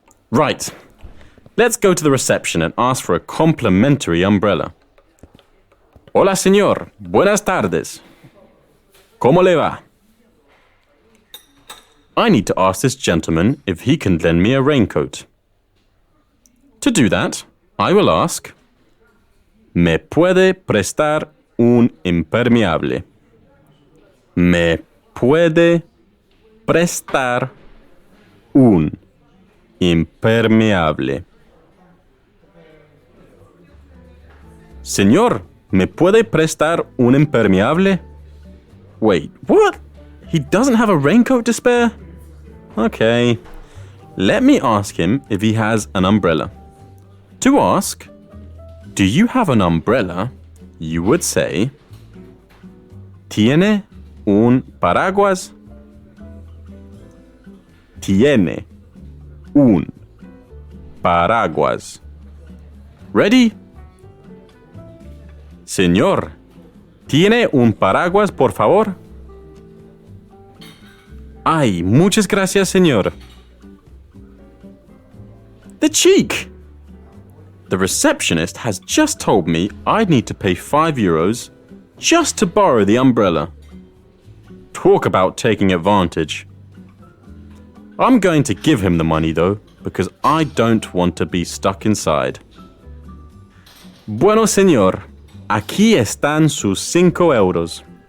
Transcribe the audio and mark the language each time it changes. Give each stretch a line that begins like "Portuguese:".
English: Right. Let's go to the reception and ask for a complimentary umbrella.
Spanish: Hola, señor. Buenas tardes. ¿Cómo le va?
English: I need to ask this gentleman if he can lend me a raincoat. To do that, I will ask,
Spanish: ¿Me puede prestar un impermeable? ¿Me puede prestar un impermeable? Señor, ¿me puede prestar un impermeable?
English: Wait, what? He doesn't have a raincoat to spare? Okay, let me ask him if he has an umbrella. To ask, do you have an umbrella? You would say,
Spanish: ¿Tiene un paraguas? Tiene un paraguas.
English: Ready?
Spanish: Señor, ¿tiene un paraguas, por favor? Ay, muchas gracias, señor.
English: The cheek! The receptionist has just told me I'd need to pay €5 just to borrow the umbrella. Talk about taking advantage. I'm going to give him the money though, because I don't want to be stuck inside.
Spanish: Bueno, señor, aquí están sus €5.